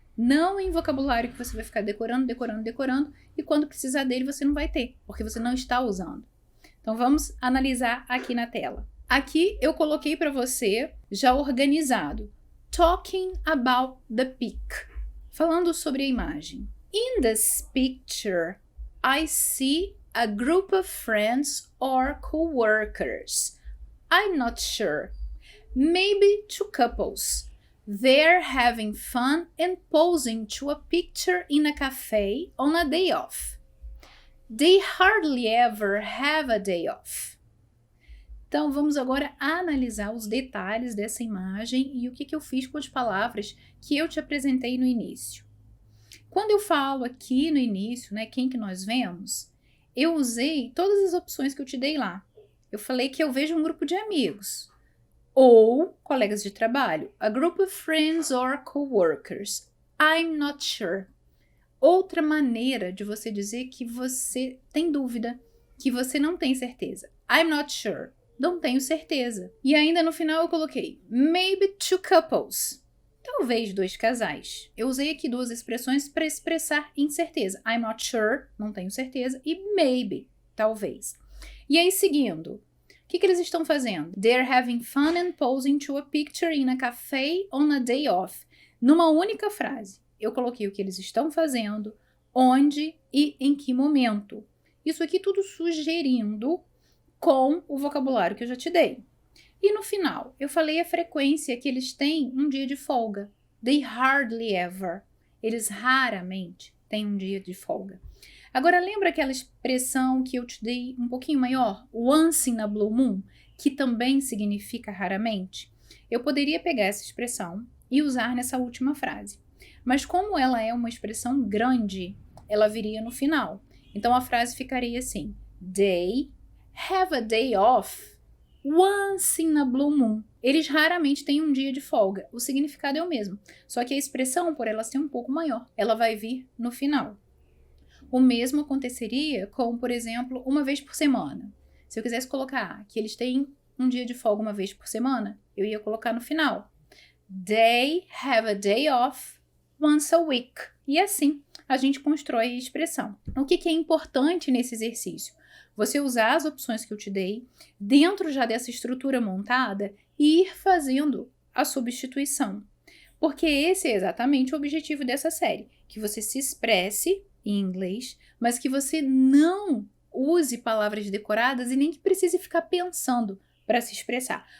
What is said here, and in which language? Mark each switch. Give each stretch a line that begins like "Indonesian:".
Portuguese: Não em vocabulário que você vai ficar decorando, e quando precisar dele você não vai ter, porque você não está usando. Então vamos analisar aqui na tela. Aqui eu coloquei para você, já organizado,
English: talking about the pic,
Portuguese: falando sobre a imagem.
English: In this picture, I see a group of friends or co-workers. I'm not sure. Maybe 2 couples. They're having fun and posing to a picture in a cafe on a day off. They hardly ever have a day off.
Portuguese: Então, vamos agora analisar os detalhes dessa imagem e o que eu fiz com as palavras que eu te apresentei no início. Quando eu falo aqui no início, né, quem que nós vemos, eu usei todas as opções que eu te dei lá. Eu falei que eu vejo um grupo de amigos ou colegas de trabalho.
English: A group of friends or coworkers. I'm not sure.
Portuguese: Outra maneira de você dizer que você tem dúvida, que você não tem certeza.
English: I'm not sure.
Portuguese: Não tenho certeza. E ainda no final eu coloquei
English: maybe 2 couples.
Portuguese: Talvez 2 casais. Eu usei aqui 2 expressões para expressar incerteza.
English: I'm not sure,
Portuguese: não tenho certeza, e maybe, talvez. E aí, seguindo, O que eles estão fazendo?
English: They're having fun and posing to a picture in a cafe on a day off.
Portuguese: Numa única frase, eu coloquei o que eles estão fazendo, onde e em que momento. Isso aqui tudo sugerindo com o vocabulário que eu já te dei. E no final, eu falei a frequência que eles têm um dia de folga.
English: They hardly ever.
Portuguese: Eles raramente têm um dia de folga. Agora, lembra aquela expressão que eu te dei um pouquinho maior?
English: Once in a blue moon,
Portuguese: que também significa raramente? Eu poderia pegar essa expressão e usar nessa última frase. Mas como ela é uma expressão grande, ela viria no final. Então a frase ficaria assim:
English: They have a day off once in a blue moon.
Portuguese: Eles raramente têm um dia de folga. O significado é o mesmo. Só que a expressão, por ela ser um pouco maior, ela vai vir no final. O mesmo aconteceria com, por exemplo, uma vez por semana. Se eu quisesse colocar que eles têm um dia de folga uma vez por semana, eu ia colocar no final.
English: They have a day off once a week.
Portuguese: E assim, a gente constrói a expressão. O que é importante nesse exercício? Você usar as opções que eu te dei, dentro já dessa estrutura montada, e ir fazendo a substituição. Porque esse é exatamente o objetivo dessa série, que você se expresse em inglês, mas que você não use palavras decoradas e nem que precise ficar pensando para se expressar.